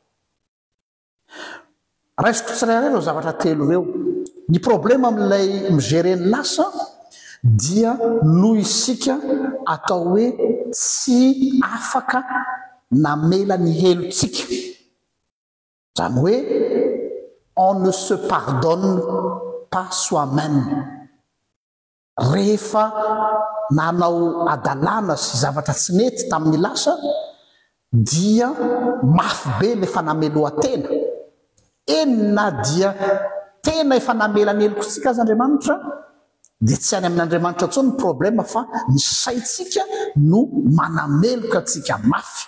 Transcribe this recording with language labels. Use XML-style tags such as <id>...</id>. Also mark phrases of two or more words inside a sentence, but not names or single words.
<mg>Raisiko tsirairay ireo zavatra telo ireo. Ny problème amin'ilay migérer ny lasa dia noho isika atao hoe tsy afaka namela ny helotsika. Zany hoe</mg> <fr>on ne se pardonne pas soi-même.</fr> <mg>Rehefa nanao adalana sy zavatra tsy nety tamin'ny lasa dia mafy be le fanameloan-tena. Enina dia tena efa namela ny helokotsika azy Andriamanitra dia tsy any amin'Andriamanitra intsony ny problème fa ny saitsika no manameloka atsika mafy.</mg>